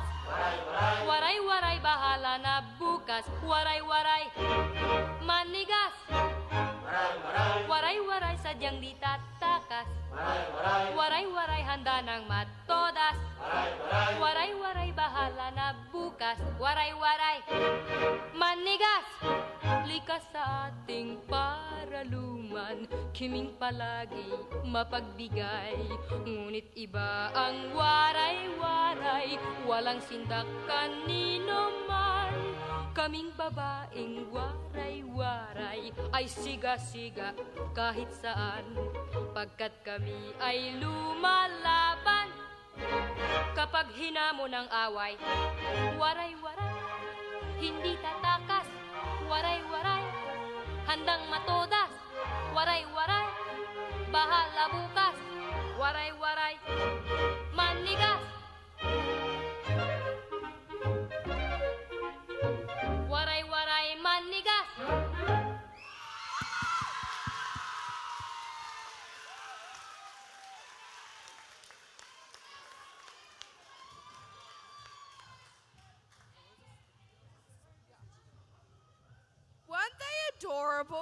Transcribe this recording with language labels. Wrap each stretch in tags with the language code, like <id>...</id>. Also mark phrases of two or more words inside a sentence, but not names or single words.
<tl>Waray-waray bahala na bukas. Waray-waray manigas. Waray-waray sadyang di tatakas. Waray-waray handa ng matodas. Waray-waray bahala na bukas. Waray-waray manigas. Likas sa ating paraluman, kiming palagi mapagbigay. Ngunit iba ang waray-waray, walang sindak kanino man. Kaming babaeng waray-waray ay siga-siga kahit saan, pagkat kami ay lumalaban. Kapag hinamon ang away, waray-waray, hindi tatakas. Waray-waray, handang matodas. Waray-waray, bahala bukas. Waray-waray, manigas. Waray-waray, manigas.</tl> <en>Weren't they adorable?</en>